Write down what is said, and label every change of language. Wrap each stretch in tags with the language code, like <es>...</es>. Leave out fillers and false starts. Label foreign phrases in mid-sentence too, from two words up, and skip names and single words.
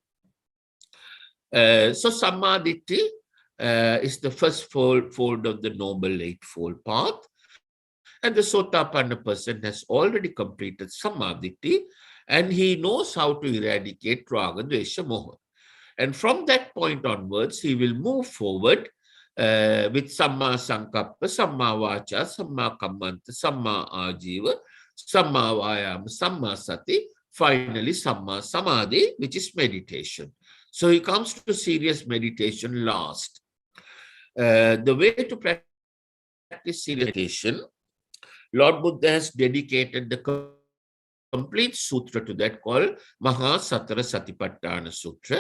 <en>So Samadhi is the first fold of the Noble Eightfold Path. And the Sotapanna person has already completed Samadhi, and he knows how to eradicate</en> <pi>Raga, Dvesha, Moha.</pi> <en>And from that point onwards, he will move forward with</en> <pi>Samma Sankappa, Samma Vacha, Samma Kammanta, Samma Ajiva, Samma Vayama, Samma Sati, finally Samma Samadhi,</pi> <en>which is meditation. So he comes to serious meditation last. The way to practice serious meditation, Lord Buddha has dedicated the complete sutra to that, called Maha Satara Satipattana Sutra.</en>